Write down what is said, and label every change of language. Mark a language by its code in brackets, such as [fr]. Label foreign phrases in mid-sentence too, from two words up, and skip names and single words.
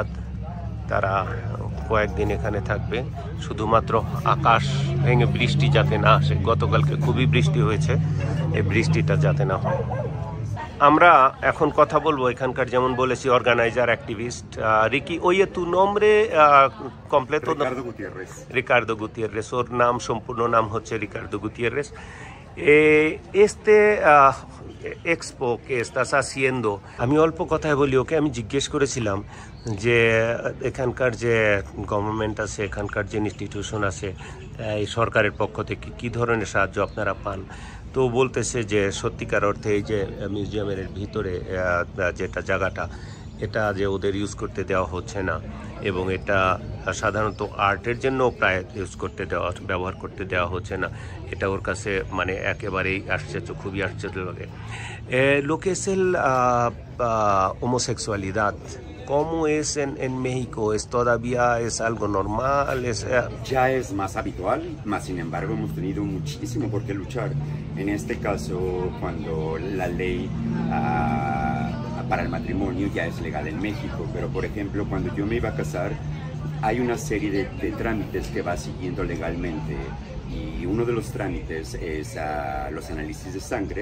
[bn] তারা কয়েকদিন এখানে থাকবে, শুধুমাত্র আকাশ ভেঙে বৃষ্টি যাতে না আসে। গতকালকে খুবই বৃষ্টি হয়েছে, এই বৃষ্টিটা যাতে না হয়। আমরা এখন কথা বলবো এখানকার, যেমন বলেছি, অর্গানাইজার অ্যাক্টিভিস্ট রিকি। [es] Oye tú nombre completo? Ricardo Gutiérrez। [bn] ওর সম্পূর্ণ নাম হচ্ছে রিকার্দো গুতিয়েরেস। [es] Este expo que estás haciendo [bn] আমি অল্প কথায় বলি ওকে আমি জিজ্ঞেস করেছিলাম যে এখানকার যে গভর্নমেন্ট আছে এখানকার যে ইনস্টিটিউশন আছে এই সরকারের পক্ষ থেকে কি ধরনের সাহায্য আপনারা পান তো বলতেছে যে সত্যিকার অর্থে এই যে মিউজিয়ামের ভিতরে যেটা জায়গাটা এটা যে ওদের ইউজ করতে দেওয়া হচ্ছে না এবং এটা সাধারণত আর্টের জন্য প্রায় ইউজ করতে দেওয়া ব্যবহার করতে দেওয়া হচ্ছে না এটা ওর কাছে মানে একেবারেই আশ্চর্য খুবই আশ্চর্য লাগে [es] lo que es el homosexualidad ¿cómo es en México? ¿Es todavía es algo normal? Ya es más habitual, más sin embargo hemos tenido muchísimo por qué luchar. En este caso, cuando la ley para el matrimonio ya es legal en México, pero por ejemplo, cuando yo me iba a casar, hay una serie de trámites que va siguiendo legalmente y uno de los trámites es los análisis de sangre.